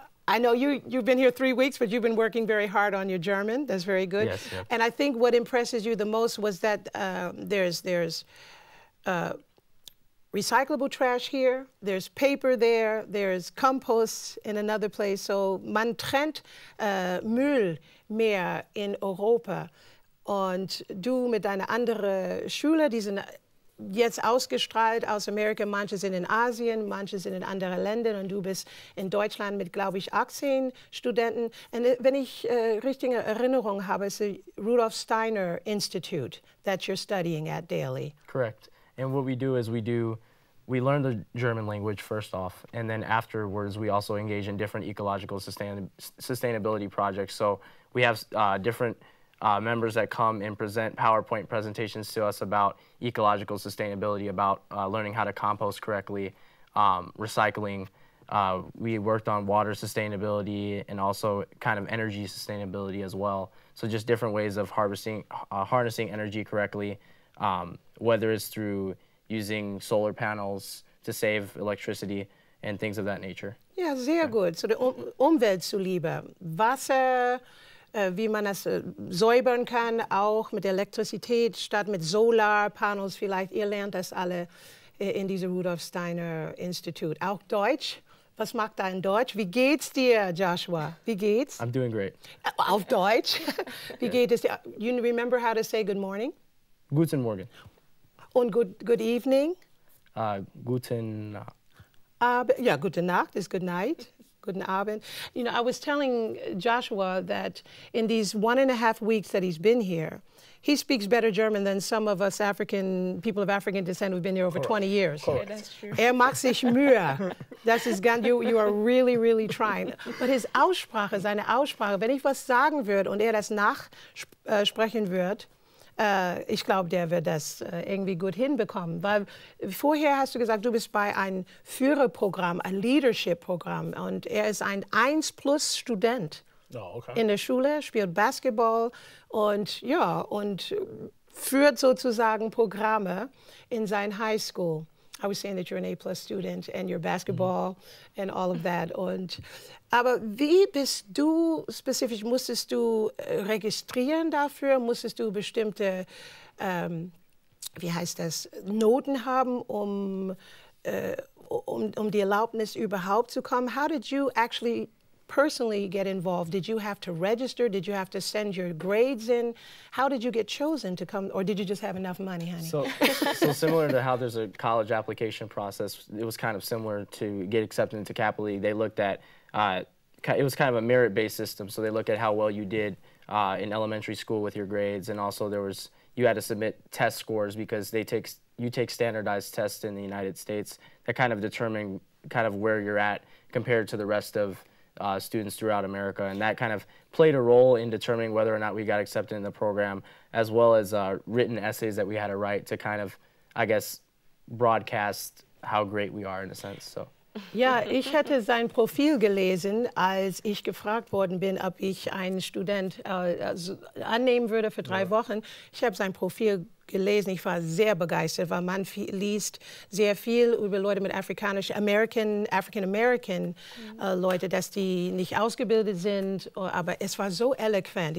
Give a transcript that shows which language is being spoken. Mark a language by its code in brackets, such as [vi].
[en] I know you've been here 3 weeks, but you've been working very hard on your German. That's very good. Yes, yep. And I think what impresses you the most was that there's recyclable trash here, there's paper there, there's compost in another place. [de] So man trennt Müll mehr in Europa. Und du mit deiner anderen Schüler, die sind jetzt ausgestrahlt aus Amerika, manche sind in Asien, manche sind in anderen Ländern und du bist in Deutschland mit, glaube ich, 18 Studenten. Und wenn ich richtige Erinnerung habe, ist es Rudolf Steiner Institute [en] that you're studying at daily. Correct. And what we do is we learn the German language first off, and then afterwards we also engage in different ecological sustainability projects. So we have different members that come and present PowerPoint presentations to us about ecological sustainability, about learning how to compost correctly, recycling. We worked on water sustainability and also kind of energy sustainability as well. So just different ways of harnessing energy correctly, whether it's through using solar panels to save electricity and things of that nature. [de] Ja, sehr gut. So die Umwelt zuliebe. Wasser, wie man das säubern kann, auch mit Elektrizität statt mit Solarpanels vielleicht. Ihr lernt das alle in diesem Rudolf Steiner Institut. Auch Deutsch. Was macht dein Deutsch? Wie geht's dir, Joshua? Wie geht's? [en] I'm doing great. [de] Auf Deutsch? Wie geht es dir? [en] You remember how to say good morning? [de] Guten Morgen. [en] Und good evening? [de] Guten Abend. [en] Yeah, [de] gute Nacht [en] is good night. [de] Guten Abend. [en] You know, I was telling Joshua that in these 1.5 weeks that he's been here, he speaks better German than some of us people of African descent who've been here over 20 years. Correct. Yeah, that's true. [de] Macht sich Mühe. Das ist ganz, [en] you are really, really trying. But his [de] Aussprache, seine Aussprache, wenn ich was sagen würde und das nachsprechen würde, ich glaube, der wird das irgendwie gut hinbekommen. Weil vorher hast du gesagt, du bist bei einem Führerprogramm, ein Leadership-Programm und er ist ein 1+ Student. in der Schule, spielt Basketball und ja, und führt sozusagen Programme in sein High School. [en] I was saying that you're an A+ student and your basketball and all of that. [de] Aber wie bist du spezifisch, musstest du registrieren dafür? Musstest du bestimmte, wie heißt das, Noten haben, um die Erlaubnis überhaupt zu kommen? [en] How did you actually personally get involved? Did you have to register? Did you have to send your grades in? How did you get chosen to come, or did you just have enough money, honey? So similar to how there's a college application process, it was kind of similar to get accepted into Kappa League. They looked at, it was kind of a merit-based system, so they looked at how well you did in elementary school with your grades, and also you had to submit test scores because you take standardized tests in the United States that kind of determine kind of where you're at compared to the rest of students throughout America, and that kind of played a role in determining whether or not we got accepted in the program, as well as written essays that we had to write to kind of, I guess, broadcast how great we are in a sense. So. [de] Ja, ich hatte sein Profil gelesen, als ich gefragt worden bin, ob ich einen Student annehmen würde für 3 Wochen. Ich habe sein Profil gelesen, ich war sehr begeistert, weil man liest sehr viel über Leute mit afrikanischen, African-American Leute, dass die nicht ausgebildet sind, aber es war so eloquent.